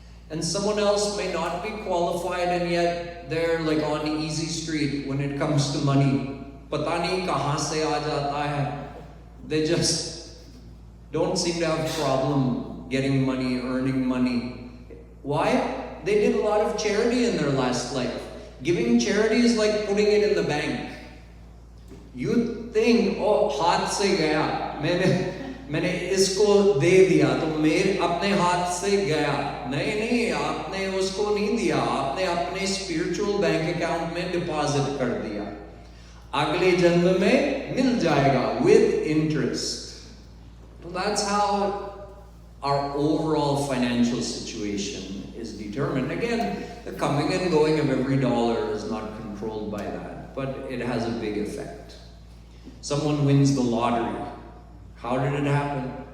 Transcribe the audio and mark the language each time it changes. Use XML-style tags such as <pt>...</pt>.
<en>And someone else may not be qualified, and yet they're like on the easy street when it comes to money.</en> <hi>Pata nahi kahan se aa jata hai.</hi> <en>They just don't seem to have a problem getting money, earning money. Why? They did a lot of charity in their last life. Giving charity is like putting it in the bank. You think, oh,</en> <hi>हाथ से गया, मैंने इसको दे दिया तो मेरे अपने हाथ से गया. नहीं, आपने उसको नहीं दिया, आपने अपने स्पिरिचुअल बैंक अकाउंट में डिपॉजिट कर दिया. अगले जन्म में मिल जाएगा</hi> <en>with interest. So that's how our overall financial situation is determined. Again, the coming and going of every dollar is not controlled by that, but it has a big effect. Someone wins the lottery. How did it happen?</en>